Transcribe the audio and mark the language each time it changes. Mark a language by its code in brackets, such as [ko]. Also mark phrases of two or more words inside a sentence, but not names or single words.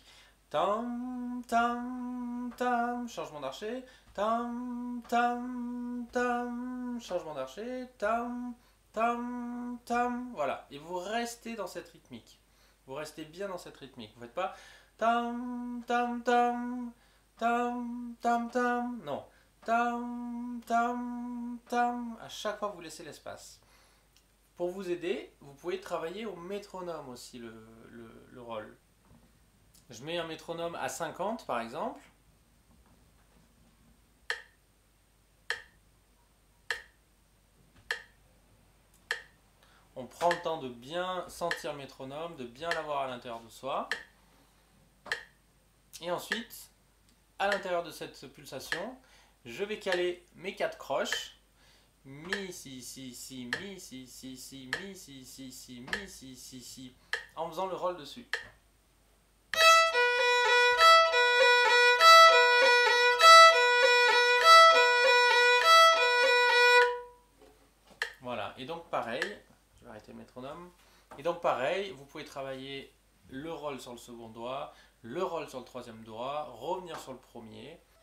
[fr] Tam, tam, tam, changement d'archet. Tam, tam, tam, changement d'archet. Tam, tam, tam. Voilà. Et vous restez dans cette rythmique. Vous restez bien dans cette rythmique. Vous ne faites pas tam, tam, tam, tam, tam, tam. Non. Tam, tam, tam. À chaque fois, vous laissez l'espace. Pour vous aider, vous pouvez travailler au métronome aussi le roll. Je mets un métronome à 50 par exemple. On prend le temps de bien sentir le métronome, de bien l'avoir à l'intérieur de soi. Et ensuite, à l'intérieur de cette pulsation, je vais caler mes 4 croches. Mi, si, si, si, mi, si, si, si, mi, si, si, si, mi, si, si, si, en faisant le roll dessus. Voilà, et donc pareil, je vais arrêter le métronome. Et donc pareil, vous pouvez travailler le roll sur le second doigt, le roll sur le troisième doigt, revenir sur le premier.